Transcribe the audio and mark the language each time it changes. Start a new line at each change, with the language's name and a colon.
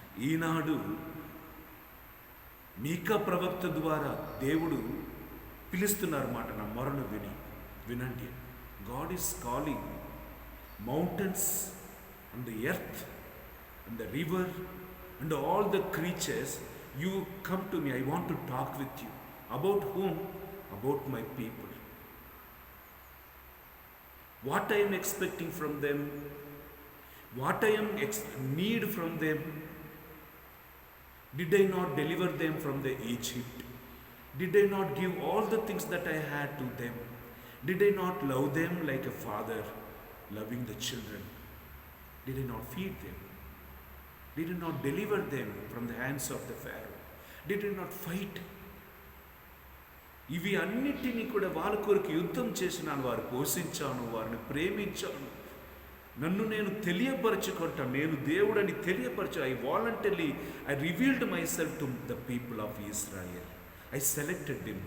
Telugu: ఈనాడు మీకా ప్రవక్త ద్వారా దేవుడు పిలుస్తున్నారు మాట, నా మొరను వినండి.
English: God is calling mountains and the earth and the river and all the creatures, you come to me, I want to talk with you. About whom? About my people. What I am expecting from them, what I am need from them. Did I not deliver them from the Egypt? Did I not give all the things that I had to them? Did I not love them like a father loving the children? Did I not feed them? Did I not deliver them from the hands of the Pharaoh? Did I not fight?
Telugu: ఇవి అన్నిటినీ కూడా వాళ్ళ కొరకు యుద్ధం చేసినాను, వారు పోషించాను, వారిని ప్రేమించాను, నన్ను నేను తెలియపరచుకుంటాను, నేను దేవుడని తెలియపరచు.
English: I voluntary I revealed myself to the people of Israel. I selected them.